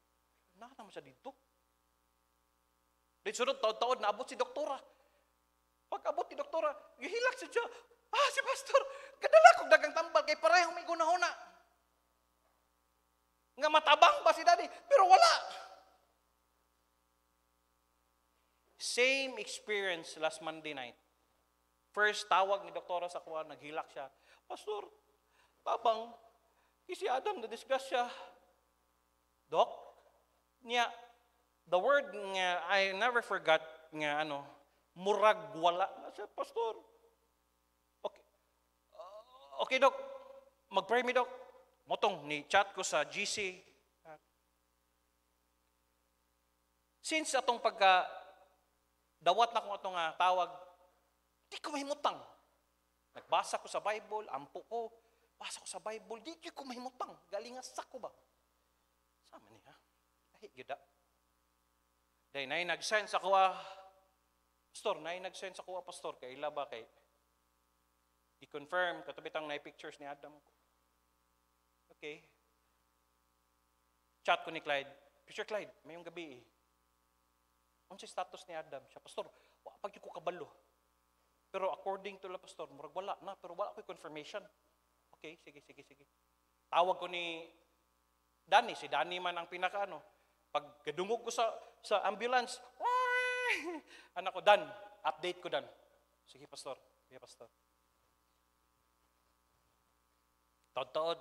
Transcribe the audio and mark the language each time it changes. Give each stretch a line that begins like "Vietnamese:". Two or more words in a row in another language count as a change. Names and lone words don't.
Cebuano: Naman siya dito. Dito sunod, taon-taon, naabot si doktora. Pag abot ni doktora, gihilak siya. Si pastor, kadala kong dagang tambal, kay parehong may gunahuna. Nga matabang ba si daddy? Pero wala.
English: Same experience last Monday night. First,
Cebuano: tawag ni doktora sa kuha, naghilak siya. Pastor, tabang, si Adam na-discuss siya. Dok, niya,
English: the word
Cebuano: nga,
English: I never forgot
Cebuano: nga, murag wala na siya, pastor. Okay, okay dok, mag-pray mi dok. Motong, ni-chat ko sa GC. Since atong dawat na kung ito nga tawag, di ko mahimutang. Nagbasa ko sa Bible, ampo ko, basa ko sa Bible, di ko mahimutang. Galingasak ko ba? Sama niya. Ay, yuda. Dahil na nag-sense ako pastor, nag-sense ako pastor, kay ila ba kay i-confirm, katubitang na-pictures ni Adam ko. Okay. Chat ko ni Clyde. Picture Clyde, mayong gabi Ano si status ni Adam? Siya, pastor, pag ko kabalo. Pero
English: according to
Cebuano: la pastor, murag wala na, pero wala ko confirmation. Okay, sige. Tawag ko ni Danny, si Danny man ang pinaka Pag gadungog ko sa ambulance, anak ko, Dan, update ko Dan. Sige, pastor. Taod-taod.